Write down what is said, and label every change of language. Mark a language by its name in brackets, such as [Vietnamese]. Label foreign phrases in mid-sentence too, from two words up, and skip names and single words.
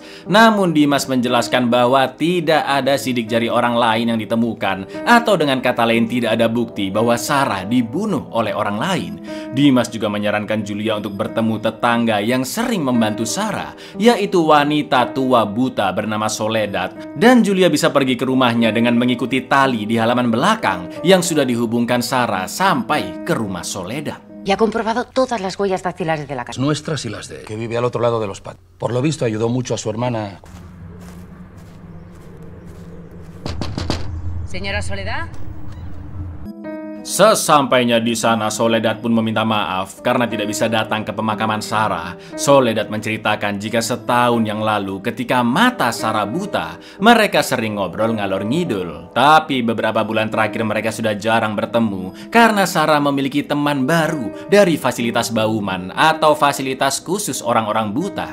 [Indonesian] Namun Dimas menjelaskan bahwa tidak ada sidik jari orang lain yang ditemukan, atau dengan kata lain tidak ada bukti bahwa Sarah dibunuh oleh orang lain. Dimas juga menyarankan Julia untuk bertemu tetangga yang sering membantu Sarah, yaitu wanita tua buta bernama Soledad, dan Julia bisa pergi ke rumahnya dengan mengikuti tali di halaman belakang yang sudah dihubungkan Sarah sampai ke rumah Soledad. [Spanish] Y ha comprobado todas las huellas dactilares de la casa. Nuestras y las de él, que vive al otro lado de los patios. Por lo visto ayudó mucho a su hermana. Señora Soledad. [Indonesian] Sesampainya di sana, Soledad pun meminta maaf karena tidak bisa datang ke pemakaman Sarah. Soledad menceritakan jika setahun yang lalu ketika mata Sarah buta, mereka sering ngobrol ngalor ngidul. Tapi beberapa bulan terakhir mereka sudah jarang bertemu karena Sarah memiliki teman baru dari fasilitas Bauman atau fasilitas khusus orang-orang buta.